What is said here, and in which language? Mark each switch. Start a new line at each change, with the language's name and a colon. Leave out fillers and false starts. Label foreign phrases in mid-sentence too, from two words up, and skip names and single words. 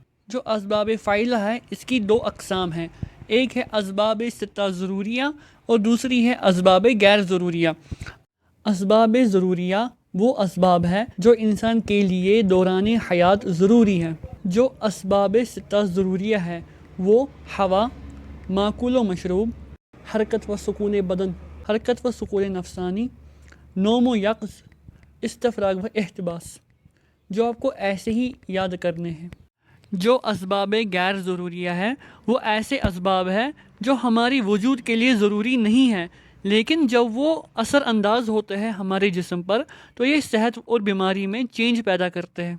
Urdu: جو اسباب فاعلہ ہے اس کی دو اقسام ہیں، ایک ہے اسباب ستہ ضروریہ اور دوسری ہے اسباب غیر ضروریہ۔ اسباب ضروریہ وہ اسباب ہے جو انسان کے لیے دوران حیات ضروری ہے۔ جو اسباب ستہ ضروریہ ہے وہ ہوا، ماکول و مشروب، حرکت و سکون بدن، حرکت و سکون نفسانی، نوم و یقظ، استفراغ و احتباس، جو آپ کو ایسے ہی یاد کرنے ہیں۔ جو اسباب غیر ضروریہ ہے وہ ایسے اسباب ہے جو ہماری وجود کے لیے ضروری نہیں ہے، لیکن جب وہ اثر انداز ہوتے ہیں ہمارے جسم پر تو یہ صحت اور بیماری میں چینج پیدا کرتے ہیں۔